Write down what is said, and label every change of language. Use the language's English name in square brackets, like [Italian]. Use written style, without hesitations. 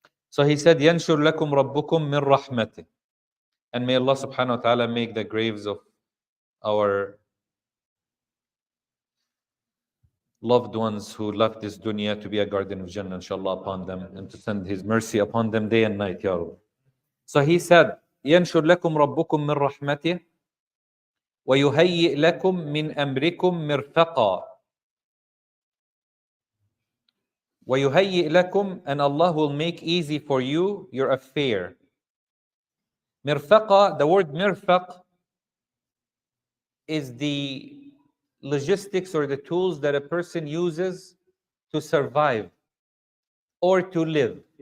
[English] So he said, [Arabic] يَنْشُرْ لَكُمْ رَبُّكُمْ مِنْ رَحْمَتِهِ. And may Allah subhanahu wa ta'ala make the graves of our loved ones who left this dunya to be a garden of Jannah, inshallah, upon them, and to send His mercy upon them day and night, Ya Rabbi. [English] So he said, [Arabic] يَنْشُرْ لَكُمْ رَبُّكُمْ مِنْ رَحْمَتِهِ وَيُهَيِّئْ لَكُمْ مِنْ أَمْرِكُمْ مِرْفَقًا. وَيُهَيِّئْ لَكُمْ, [English] and Allah will make easy for you your affair. Mirfaqa, the word mirfaq is the logistics or the tools that a person uses to survive or to live.